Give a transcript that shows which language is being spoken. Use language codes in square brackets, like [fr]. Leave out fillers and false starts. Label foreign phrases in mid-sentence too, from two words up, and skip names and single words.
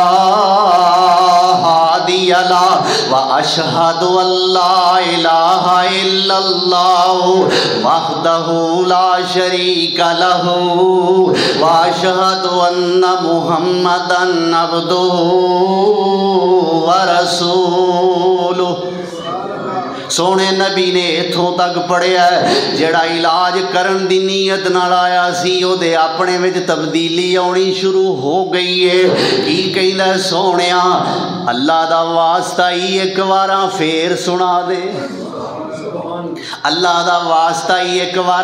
[ar] هادي له وأشهد أن لا إله إلا الله وحده لا شريك له وأشهد أن محمدا عبده ورسوله. [pa] سونے نبی نے ایتھوں تک پڑھیا جیہڑا علاج کرن دی نیت نال آیا سی اوہدے اپنے وچ تبدیلی آؤنی شروع ہو گئی ہے. کی کہندا سوہنیا اللہ دا واسطہ ہی اک بار پھیر سنا دے، اللہ دا واسطہ ہی اک بار.